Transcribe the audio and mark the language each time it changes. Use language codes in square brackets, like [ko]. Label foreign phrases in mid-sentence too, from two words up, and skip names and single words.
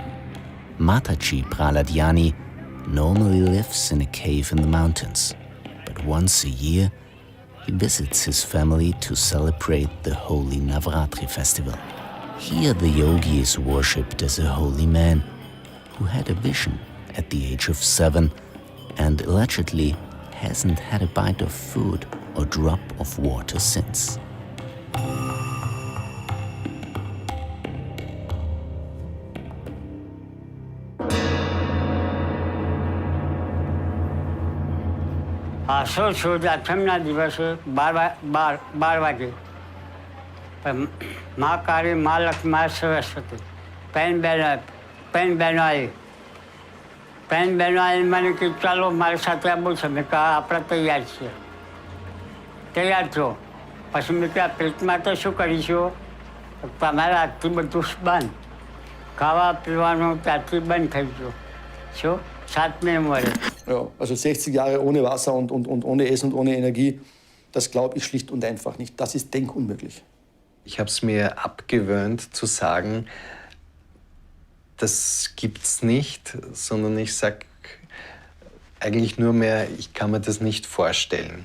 [en] Mataji Prahlad Jani normally lives in a cave in the mountains, but once a year he visits his family to celebrate the holy Navratri festival. Here the yogi is worshipped as a holy man who had a vision at the age of 7 and allegedly hasn't had a bite of food or drop of water since. [gu] આસો સુદ આઠમના દિવસે 12 વાગે મા કાળી મા લક્ષ્મી મા સરસ્વતી પેન બહેનો આવી મને કે ચાલો મારી સાથે આવું છે મેં કહા આપણે તૈયાર છીએ તૈયાર છો પછી મેં કહ્યું પેટમાં તો શું કરીશું તમારે આજથી બધું બંધ ખાવા પીવાનું ત્યાંથી બંધ થઈ ગયું શું 7 Monate. [de] Ja, also 60 Jahre ohne Wasser und ohne Essen und ohne Energie, das glaube ich schlicht und einfach nicht. Das ist denkunmöglich. Ich habe es mir abgewöhnt zu sagen, das gibt's nicht, sondern ich sage eigentlich nur mehr, ich kann mir das nicht vorstellen.